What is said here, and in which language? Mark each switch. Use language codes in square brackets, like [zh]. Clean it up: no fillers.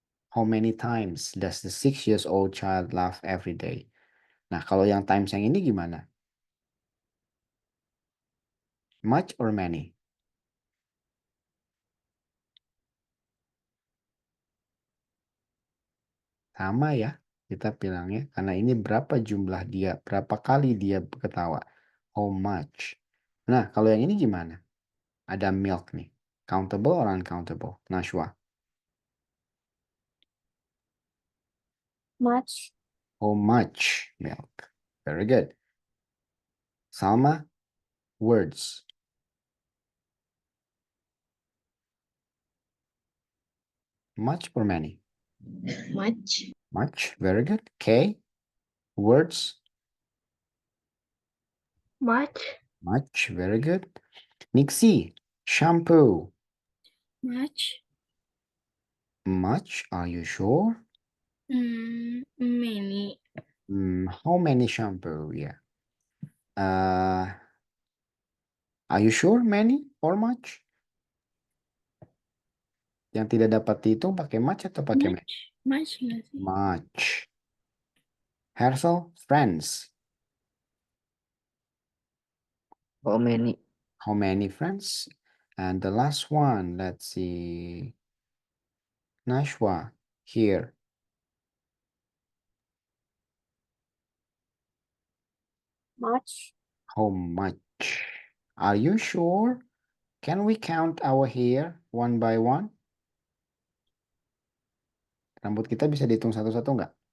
[en] How many times does the 6-year-old child laugh every day? [id] Nah, kalau yang times yang ini gimana? [en] Much or many? [id] Sama ya kita bilangnya. Karena ini berapa jumlah dia, berapa kali dia ketawa. [en] How much. [id] Nah, kalau yang ini gimana? Ada milk nih. [en] Countable or uncountable? Nashwa. Much. How much milk? Very good. Salma, words. Much or many? Much. Much. Very good. K, words. Much. Much. Very good. Nixie, shampoo. Much. Much. Are you sure? Many. How many shampoo? Yeah. Are you sure many or much? [id] Yang tidak dapat dihitung pakai much atau pakai many? Much nggak sih? [en] Much. Hersel, friends. How many? How many friends? And the last one, let's see. Nashwa, here. Much. How much? Are you sure? Can we count our hair one by one? [id] Rambut kita bisa dihitung satu-satu nggak?